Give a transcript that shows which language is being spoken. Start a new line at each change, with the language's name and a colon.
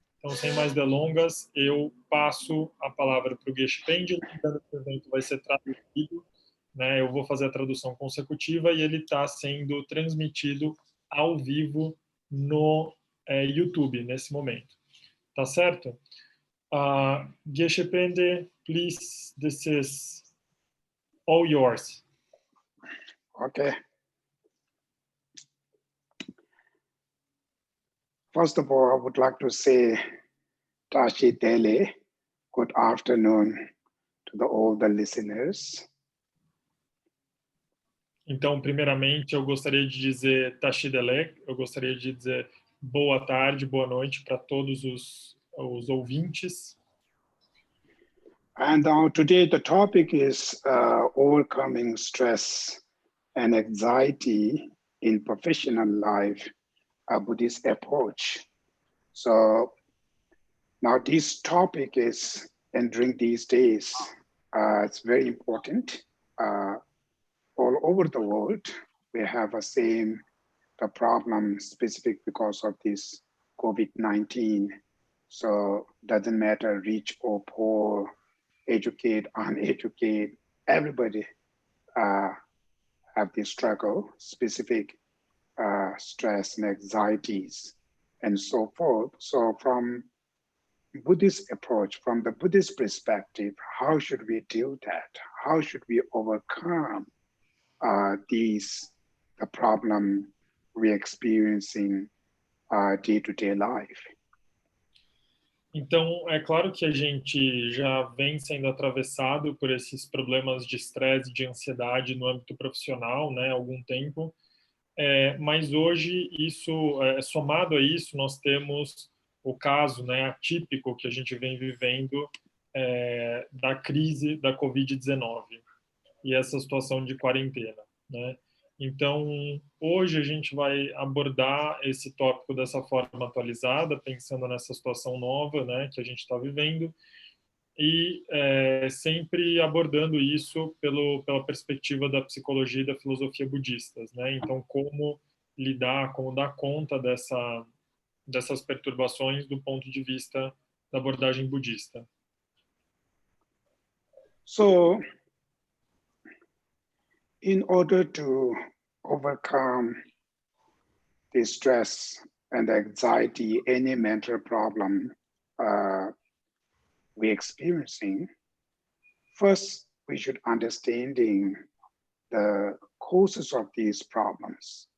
Portuguese: Então, sem mais delongas, eu passo a palavra para o Geshe Phende, lembrando que o evento vai ser traduzido, né? Eu vou fazer a tradução consecutiva e ele está sendo transmitido ao vivo no YouTube nesse momento. Tá certo?
English: Geshe Phende, please, this is all yours. Okay. First of all, I would like to say Tashi Dele, good afternoon to all the listeners.
Portuguese: Então, primeiramente, eu gostaria de dizer Tashi Dele, eu gostaria de dizer boa tarde, boa noite para todos os ouvintes.
English: And today the topic is overcoming stress and anxiety in professional life, a Buddhist approach. So now this topic is entering these days. It's very important. All over the world, we have the problem specific because of this COVID-19. So doesn't matter rich or poor, educate, uneducated, everybody have this struggle, specific stress and anxieties and so forth. So from Buddhist approach, from the Buddhist perspective, how should we deal that? How should we overcome the problem we're experiencing day-to-day life?
Portuguese: Então, é claro que a gente já vem sendo atravessado por esses problemas de estresse, de ansiedade no âmbito profissional, né, há algum tempo. Mas hoje, somado a isso, nós temos o caso, né, atípico que a gente vem vivendo da crise da Covid-19 e essa situação de quarentena, né? Então, hoje a gente vai abordar esse tópico dessa forma atualizada, pensando nessa situação nova, né, que a gente está vivendo, e sempre abordando isso pela perspectiva da psicologia e da filosofia budistas, né? Então, como lidar, como dar conta dessas perturbações do ponto de vista da abordagem budista.
English: So, in order to overcome the stress and anxiety, any mental problem we're experiencing, first we should understanding the causes of these problems.